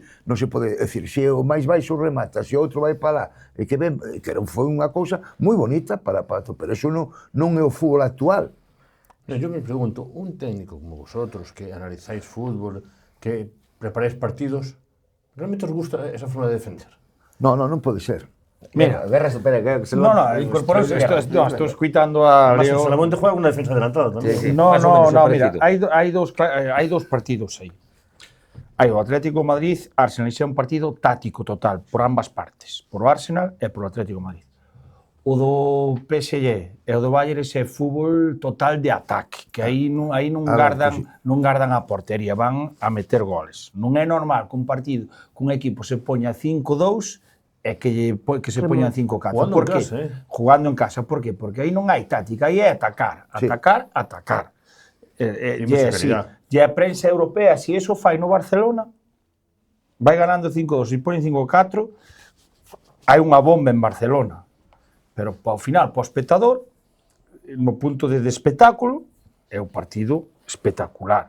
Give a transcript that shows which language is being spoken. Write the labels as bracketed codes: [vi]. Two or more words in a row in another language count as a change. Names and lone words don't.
[gl] Non se pode decir, se o máis baixo remata, se o outro vai para lá, e que ben, que foi unha cousa moi bonita para Pato, pero eso non é o fútbol actual. [es] No, yo me pregunto, un técnico como vosotros, que analizáis fútbol, que preparáis partidos, ¿realmente os gusta esa forma de defender? [gl] Non pode ser. Mira, Guerra supera, que se No, incorporou [es] estoy escuitando a Además, Leo. el Salamonte juega una defensa adelantada también. Sí, sí. No, Más o menos mira, parecido. [gl] hai dos partidos aí. Hai o Atlético de Madrid, Arsenal, é un partido táctico total, por ambas partes, por o Arsenal e por o Atlético de Madrid. O do PSG e o do Bayern é fútbol total de ataque, que aí non gardan a portería, van a meter goles. Non é normal que un partido, que un equipo se poña 5-2 e que se poñan 5-4. [es] Jugando Por en qué? casa, Jugando en casa. Por qué? [gl] Porque aí non hai táctica, aí é atacar. E mucha calidad. E a prensa europea, se eso fai no Barcelona, vai ganando 5-2, se ponen 5-4, hai unha bomba en Barcelona. Pero ao final, para o espectador, no punto de espectáculo, é un partido espectacular.